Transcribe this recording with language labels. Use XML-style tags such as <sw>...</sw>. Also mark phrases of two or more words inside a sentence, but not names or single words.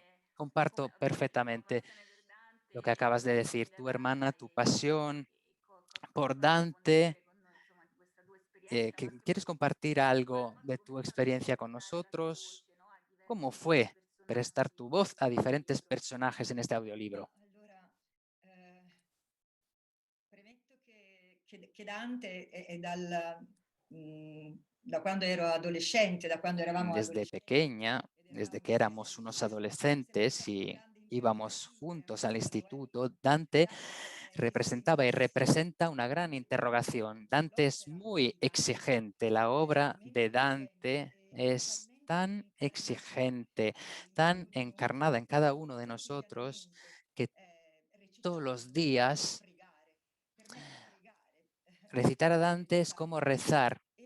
<es>Comparto perfectamente lo que acabas de decir, tu hermana, tu pasión por Dante ¿Quieres compartir algo de tu experiencia con nosotros? ¿Cómo fue prestar tu voz a diferentes personajes en este audiolibro?</es> <it>Che Dante è da quando ero adolescente, da quando eravamo</it> <es>Desde</es> <it>adolescenti.</it> <es>pequeña, desde que éramos unos adolescentes y íbamos juntos al instituto, Dante representaba y representa una gran interrogación. Dante es muy exigente. La obra de Dante es tan exigente, tan encarnada en cada uno de nosotros, que todos los días recitar a Dante es como rezar.</es>